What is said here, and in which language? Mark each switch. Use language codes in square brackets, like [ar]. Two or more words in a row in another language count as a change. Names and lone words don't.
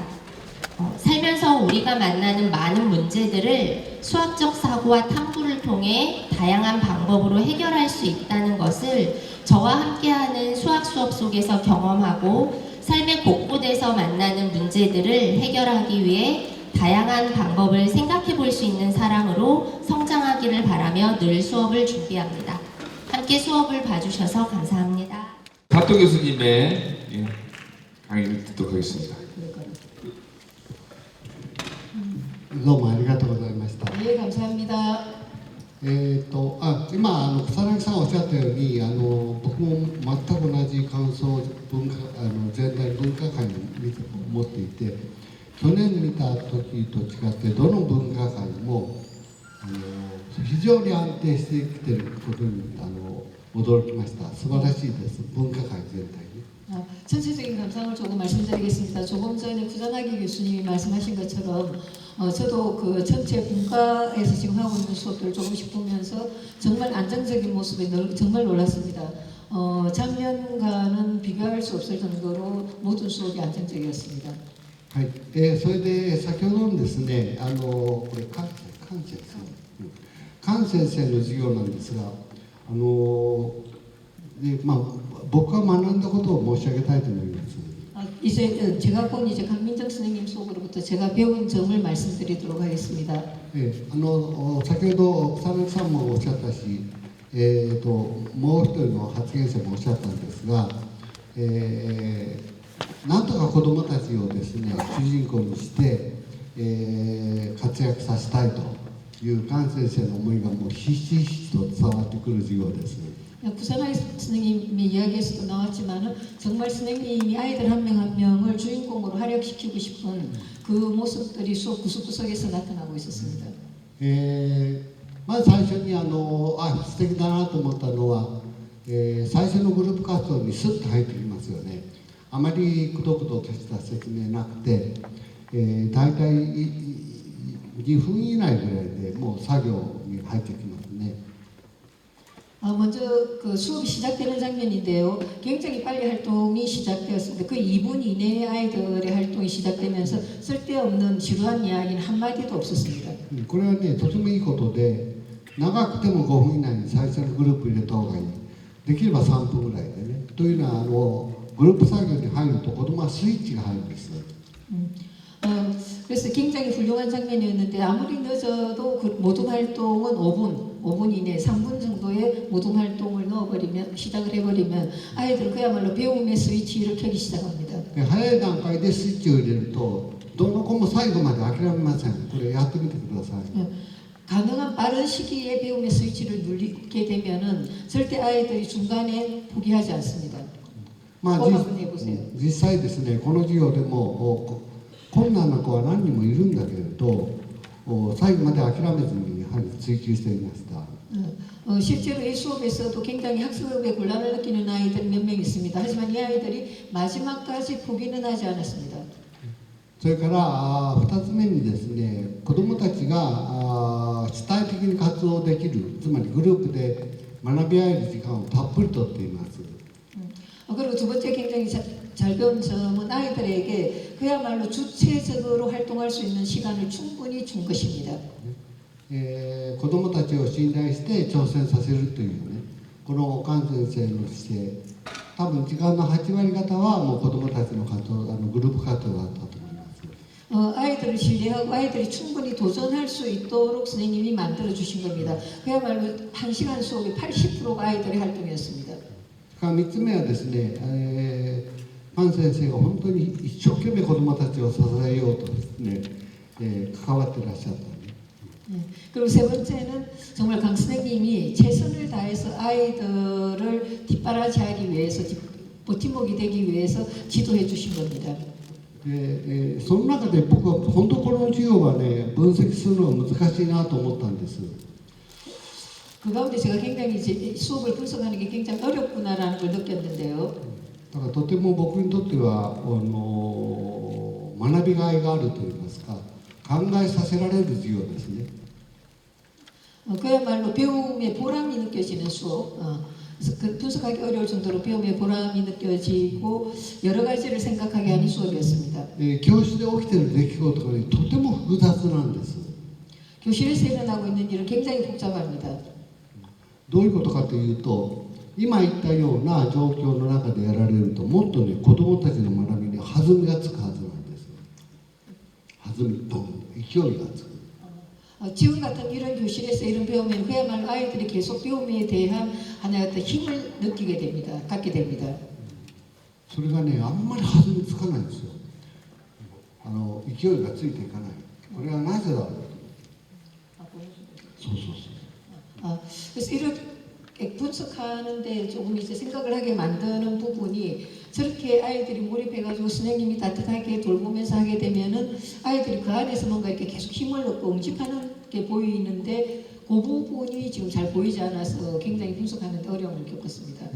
[ko] 살면서 우리가 만나는 많은 문제들을 수학적 사고와 탐구를 통해 다양한 방법으로 해결할 수 있다는 것을 저와 함께하는 수학 수업 속에서 경험하고 삶의 곳곳에서 만나는 문제들을 해결하기 위해 다양한 방법을 생각해 볼 수 있는 사람으로 성장하기를 바라며 늘 수업을 준비합니다. 함께 수업을 봐주셔서 감사합니다. 사토 교수님의 강의를 듣도록 하겠습니다. [ja] どうもありがとうございました。 [ko] 네, 감사합니다. [ja] 今草薙さんおっしゃったように僕も全く同じ感想全体文化会に持っていて、去年見た時と違ってどの文化会も非常に安定してきていることに驚きました。素晴らしいです。文化会全体に。 [ko] 전체적인 감상을 조금 말씀드리겠습니다. 조금 전에 구자나기 교수님이 말씀하신 것처럼 저도 그 전체 분과에서 지금 하고 있는 수업들을 조금씩 보면서 정말 안정적인 모습에 정말 놀랐습니다. 작년과는 비교할 수 없을 정도로 모든 수업이 안정적이었습니다. [ja] はい、それで先ほどのですね、これ菅先生の授業なんですが、僕が学んだことを申し上げたいと思います。 [ko] 이제 제가 곧 이제 강민정 선생님 수업으로부터 제가 배운 점을 말씀드리도록 하겠습니다. [ja] 先ほど草薙さんもおっしゃったし、もう一人の発言者もおっしゃったんですが、なんとか子どもたちをですね主人公にして、活躍させたいという菅先生の思いがもうひしひしと伝わってくる授業です。 [ko] 구사나기 선생님의 이야기에서도 나왔지만 정말 선생님이 아이들 한 명 한 명을 주인공으로 활약시키고 싶은 그 모습들이 수업 구석구석에서 나타나고 있었습니다. [ja] まず最初に素敵だなと思ったのは、最初のグループ活動にスッと入ってきますよね。あまりくどくどとした説明なくて、大体2分以内ぐらいでもう作業に入ってきますね。 [ko] 먼저 그 수업이 시작되는 장면인데요. 굉장히 빨리 활동이 시작되었습니다. 그 2분 이내에 아이들의 활동이 시작되면서 쓸데없는 지루한 이야기는 한마디도 없었습니다. [ja] これはね、とてもいいことで、長くても5分以内に最初のグループ入れた方がいい。できれば3分ぐらいでね。というのはグループ作業に入ると子供はスイッチが入るんです。 [ko] 그래서 굉장히 훌륭한 장면이었는데 아무리 늦어도 그 모든 활동은 5분 이내 3분 정도의 모든 활동을 넣어버리면 시작을 해버리면 아이들은 그야말로 배움의 스위치를 켜기 시작합니다. [ja] 早い段階でスイッチを入れるとどの子も最後まで諦めません。これやってみてください。 [ko] 가능한 빠른 시기에 배움의 스위치를 누리게 되면은 절대 아이들이 중간에 포기하지 않습니다. まあ 꼭 한번 해보세요. [ja] 実際ですね、この授業でも困難な子は何人もいるんだけれど、最後まで諦めずにやはり追求していました。 [ko] 실제로 이 수업에서도 굉장히 학습에 곤란을 느끼는 아이들이 몇 명 있습니다. 하지만 이 아이들이 마지막까지 포기는 하지 않았습니다. [ja] それから2つ目にですね、子どもたちが主体的に活動できる、つまりグループで学び合える時間をたっぷりとっています。 [ko] 그리고 두 번째 굉장히 잘 배운 점은 아이들에게 그야말로 주체적으로 활동할 수 있는 시간을 충분히 준 것입니다. [ja] 子どもたちを信頼して挑戦させるというね、この岡先生の姿勢、多分時間の8割方はもう子どもたちの活動、グループ活動だったと思います。 [ko] 아이들을 신뢰하고 아이들이 충분히 도전할 수 있도록 선생님이 만들어 주신 겁니다. 그야말로 1시간 수업이 80%가 아이들의 활동이었습니다. [ja] 3 つ目はですね、パン先生が本当に一生懸命子どもたちを支えようとですね、関わってらっしゃった。 [ko] 그리고 세 번째는 정말 강 선생님이 최선을 다해서 아이들을 뒷바라지하기 위해서 버팀목이 되기 위해서 지도해 주신 겁니다. [ja] その中で僕は本当この授業はね、分析するのは難しいなと思ったんです。 [ko] 그 가운데 제가 굉장히 이제 수업을 분석하는 게 굉장히 어렵구나라는 걸 느꼈는데요. [ja] だからとても僕にとっては学びがいがあるといいますか、考えさせられる授業ですね。 [ko] 그야말로 배움의 보람이 느껴지는 수업. 그래서 그 분석하기 어려울 정도로 배움의 보람이 느껴지고 여러 가지를 생각하게 하는 수업이었습니다. [ja] 教室で起きている出来事が、ね、とても複雑なんです。 [ko] 교실에서 일어나고 있는 일은 굉장히 복잡합니다. [ja] どういうことかというと、今言ったような状況の中でやられると、もっとね、子どもたちの学びに弾みがつくはずなんです。弾み、勢いがつく。 [ko] 지금 같은 이런 교실에서 이런 배우면 그야말로 아이들이 계속 배움에 대한 하나의 어떤 힘을 느끼게 됩니다. 갖게 됩니다. [ja] それがね、あんまり弾みつかないんですよ。勢いがついていかない。これはなぜだろう。そうそうそう。 [ko] 그래서 이렇게 분석하는데 조금 이제 생각을 하게 만드는 부분이 저렇게 아이들이 몰입해가지고 선생님이 따뜻하게 돌보면서 하게 되면은 아이들이 그 안에서 뭔가 이렇게 계속 힘을 얻고 응집하는 게 보이는데 그 부분이 지금 잘 보이지 않아서 굉장히 분석하는데 어려움을 겪었습니다.